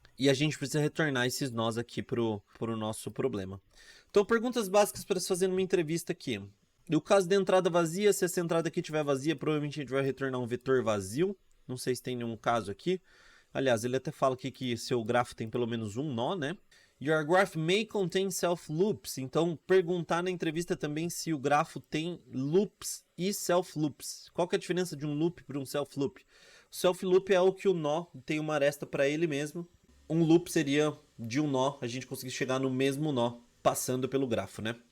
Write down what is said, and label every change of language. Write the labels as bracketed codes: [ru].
[pt] E a gente precisa retornar esses nós aqui pro nosso problema. Então, perguntas básicas para se fazer numa entrevista aqui. No caso da entrada vazia, se essa entrada aqui estiver vazia, provavelmente a gente vai retornar um vetor vazio. Não sei se tem nenhum caso aqui. Aliás, ele até fala aqui que seu grafo tem pelo menos um nó, né? [en] Your graph may contain self-loops. [pt] Então, perguntar na entrevista também se o grafo tem loops e self-loops. Qual que é a diferença de um loop para um self-loop? O self-loop é o que o nó tem uma aresta para ele mesmo. Um loop seria de um nó, a gente conseguir chegar no mesmo nó, passando pelo grafo, né?